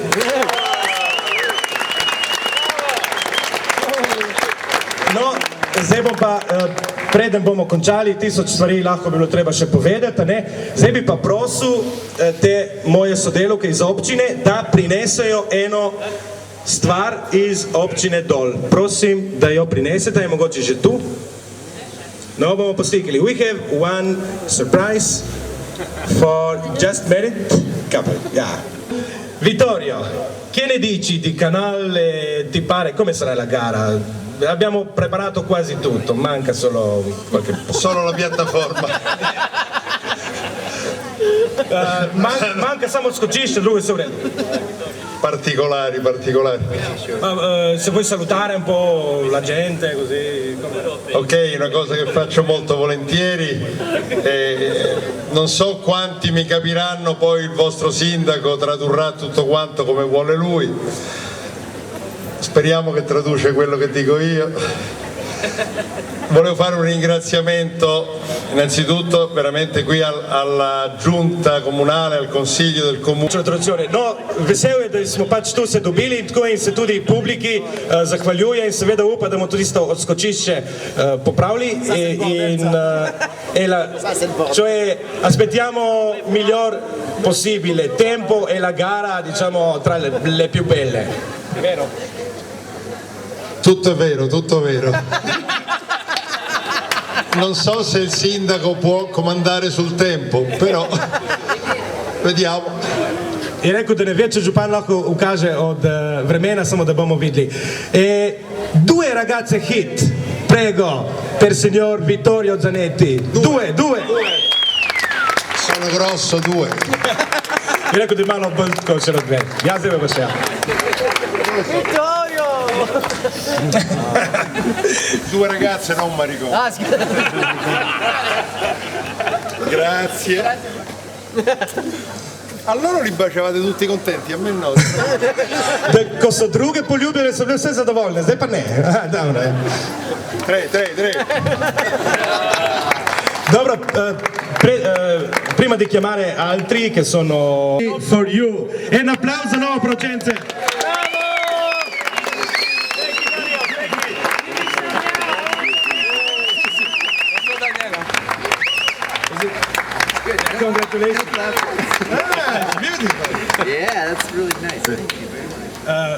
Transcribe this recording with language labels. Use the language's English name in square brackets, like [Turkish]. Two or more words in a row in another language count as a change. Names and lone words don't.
[Slovenian] No, zdaj bom pa, preden bomo končali, 1000 stvari lahko bilo treba še povedati, ne? Zdaj bi pa prosil te moje sodelavke iz občine, da prinesejo eno stvar iz občine Dol. Prosim, da jo prinesete, je mogoče že tu. No, bomo poslikali. [English] We have one surprise for just married couple. Yeah. [Italian] Vittorio, che ne dici di canale? Ti pare? Come sarà la gara? Abbiamo preparato quasi tutto, manca solo qualche... Solo la piattaforma. [Slovenian] Manca samo skočišče, drugo se v redu. [Italian] Particolari. Se vuoi salutare un po' la gente così? Ok, una cosa che faccio molto volentieri. Non so quanti mi capiranno, poi il vostro sindaco tradurrà tutto quanto come vuole lui. Speriamo che traduce quello che dico io. Volevo fare un ringraziamento innanzitutto veramente qui alla giunta comunale, al consiglio del comune. [Slovenian] No, vesel je, da smo pač tu se dobili in tako in se tudi publiki zahvaljuje in seveda upa, da bomo tudi to odskočišče popravili [Italian] cioè aspettiamo miglior possibile tempo e la gara, diciamo, tra le più belle. Vero? Tutto è vero. Non so se il sindaco può comandare sul tempo, però vediamo. [Slovenian] je rekel, da ne ve, če župan lahko ukaže od vremena, samo da bomo videli. [Italian] Due ragazze hit, prego, per signor Vittorio Zanetti. Due. Sono grosso, due. [Slovenian] Je rekel, da je malo bolj kot še dve. Ja, zdaj pa še. [Italian] Vittorio! Due ragazze, non maricone. Grazie. Allora li baciavate tutti contenti, a me no. [Slovenian] Ko so druge poljubile, so bile vse zadovoljne, zdaj pa ne. [Italian] Tre. [Slovenian] Dobro, [Italian] prima di chiamare altri che sono [English] for you. [Italian] E un applauso a nuovo Procenze. [English] Congratulations. Yeah, that's really nice. Thank you very much.